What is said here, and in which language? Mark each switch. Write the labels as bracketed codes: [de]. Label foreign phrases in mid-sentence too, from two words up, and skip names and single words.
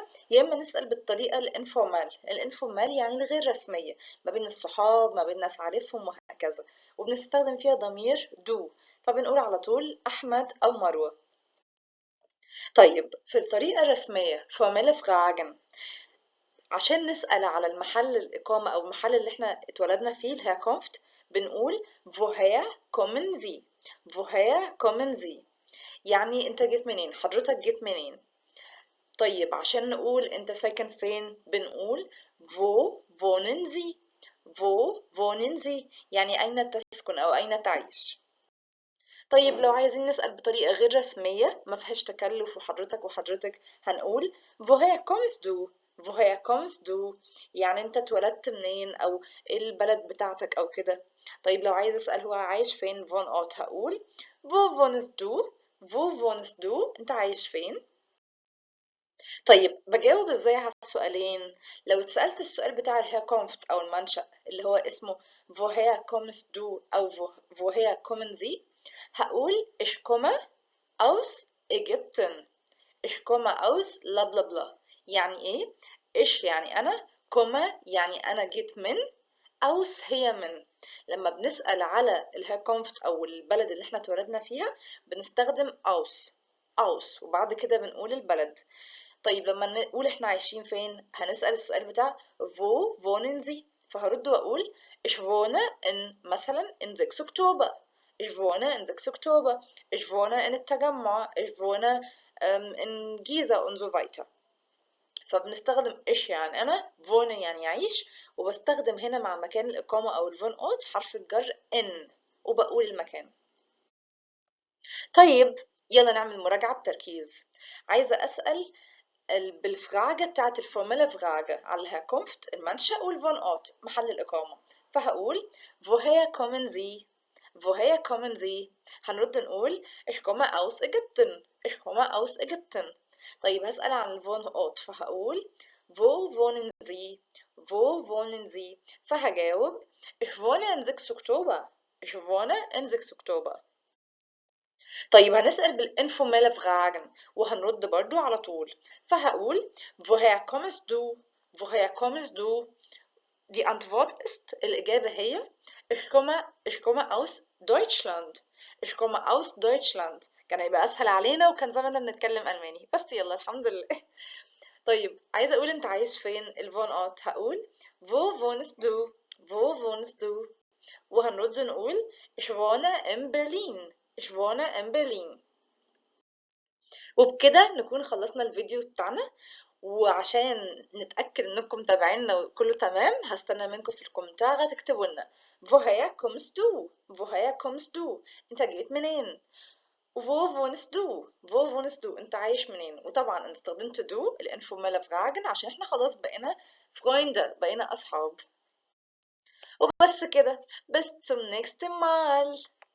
[ar] يا إما نسأل بالطريقة الانفورمال يعني الغير رسمية، ما بين الصحاب، ما بين ناس عارفهم وهكذا، وبنستخدم فيها ضمير دو، فبنقول على طول أحمد أو مروة. طيب في الطريقة الرسمية [de] formelle Fragen، [ar] عشان نسأل على المحل الإقامة أو المحل اللي احنا اتولدنا فيه الهيركونفت، بنقول [de] woher kommen Sie؟ woher kommen Sie [ar] يعني انت جيت منين، حضرتك جيت منين. طيب عشان نقول انت ساكن فين بنقول [de] wo wohnen Sie؟ wo wohnen Sie [ar] يعني أين تسكن أو أين تعيش. طيب لو عايزين نسأل بطريقة غير رسمية ما فيهاش تكلف وحضرتك هنقول [de] woher kommst du؟ woher kommst du [ar] يعني انت اتولدت منين او ايه البلد بتاعتك او كده. طيب لو عايز اسأل هو عايش فين [de] von Ort [ar] هقول [de] wo wohnst du؟ wo wohnst du [ar] انت عايش فين. طيب بجاوب ازاي على السؤالين؟ لو اتسألت السؤال بتاع الهيركونفت او المنشأ اللي هو اسمه [de] woher kommst du [ar] او [de] woher kommen Sie، [ar] هقول [de] ich komme aus Ägypten. ich komme aus bla bla bla. [ar] يعني ايه؟ ich يعني انا، komme يعني انا جيت من، aus هي من. لما بنسأل على الهيركونفت او البلد اللي احنا اتولدنا فيها بنستخدم aus وبعد كده بنقول البلد. طيب لما نقول احنا عايشين فين هنسأل السؤال بتاع [de] wo wohnen Sie، [ar] فهرد واقول [de] ich wohne in مثلا in 6 أكتوبر، ich wohne in 6 أكتوبر، ich wohne in التجمع، ich wohne in Giza und so weiter. [ar] فبنستخدم ich يعني أنا، wohne يعني يعيش، وبستخدم هنا مع مكان الإقامة أو الفون أوت حرف الجر in وبقول المكان. طيب يلا نعمل مراجعة بتركيز. عايزة أسأل بالفراجة بتاعت [de] formelle Frage [ar] على الهيركونفت المنشأ والفون أوت محل الإقامة، فهقول [de] woher kommen Sie؟ woher kommen Sie؟ [ar] هنرد نقول [de] ich komme aus Ägypten، ich komme aus Ägypten. [ar] طيب هسأل عن الفون أوت فهقول [de] wo wohnen Sie؟ wo wohnen Sie؟ فهجاوب ich wohne in 6 أكتوبر، ich wohne in 6 أكتوبر. [ar] طيب هنسأل بال [de] informelle Fragen [ar] وهنرد برضو على طول، فهقول [de] woher kommst du؟ woher kommst du؟ Die Antwort ist [ar] الإجابة هي [de] ich komme aus Deutschland، ich komme aus Deutschland. [ar] كان هيبقى أسهل علينا وكان زماننا بنتكلم ألماني، بس يلا الحمد لله. طيب عايزة أقول أنت عايش فين الفون أوت هقول [de] wo wohnst du؟ wo wohnst du؟ [ar] وهنرد نقول [de] ich wohne in Berlin، ich wohne in Berlin. [ar] وبكده نكون خلصنا الفيديو بتاعنا، وعشان نتأكد انكم متابعيننا وكله تمام هستنى منكم في الكومنتار تكتبوا لنا [de] woher kommst du؟ woher kommst du؟ [ar] انت جيت منين؟ [de] wo wohnst du؟ wo wohnst du؟ [ar] انت عايش منين؟ وطبعا انا استخدمت [de] du informelle Fragen [ar] عشان احنا خلاص بقينا Freunde، بقينا اصحاب. وبس كده، [de] bis zum nächsten Mal.